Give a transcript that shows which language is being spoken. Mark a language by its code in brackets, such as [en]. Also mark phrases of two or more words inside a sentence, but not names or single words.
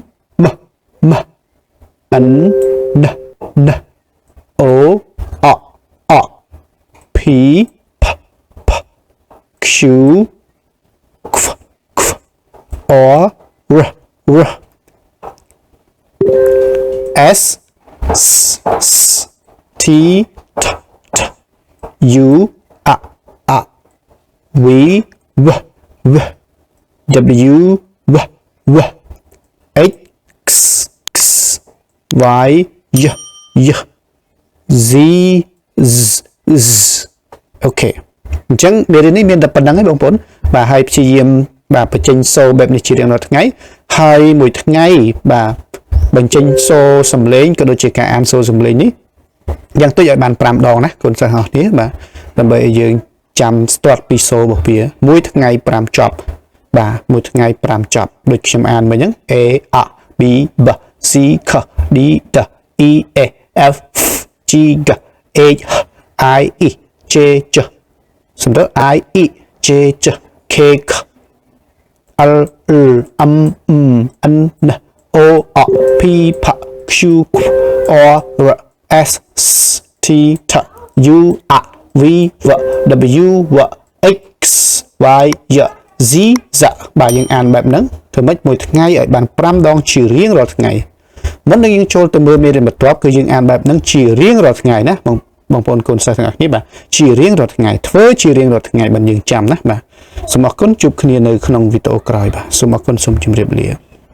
[en] N O P Q R S T U V W X Y Z [km] អូខេអញ្ចឹងមេរៀននេះមានតែប៉ុណ្្នឹងឯងបងប្អូនបាទហើយព្យាយាមបាទបញ្ចេញសូរបែបនេះជារៀងរាល់ថ្ងៃហើយមួយថ្ងៃបាទបញ្ចេញសូរសំឡេងក៏ដូចជា ការអានសូរសំឡេងនេះយ៉ាងតិចឲ្យបាន5ដងណាកូនសិស្សអស់គ្នាបាទដើម្បីឲ្យយើងចាំស្ទាត់ពីសូររបស់វាមួយថ្ងៃ5ចប់ បាទមួយថ្ងៃ5ចប់ដូចខ្ញុំអានមិញហ្នឹង [en] A B C K D E F G H I J [km] សម្រាប់ [en] I J K L M N O P Q R S T U V W X Y Z [km] បាទយើងអានបែបហ្នឹងធ្វើម៉េចមួយថ្ងៃឲ្យបាន5ដងជារៀងរាល់ថ្ងៃមុននឹងយើងចូលទៅមើលមេរៀនបន្ទាប់គឺយើងអានបែបហ្នឹងជារៀងរាល់ថ្ងៃណាបងប្អូនកូនសិស្សទាំងអស់គ្នាបាទជារៀងរាល់ថ្ងៃធ្វើជារៀងរាល់ថ្ងៃបានយើងចាំណាបាទសូមអរគុណជួបគ្នានៅក្នុងវីដេអូក្រោយបាទសូមអរគុណសូមជម្រាបលា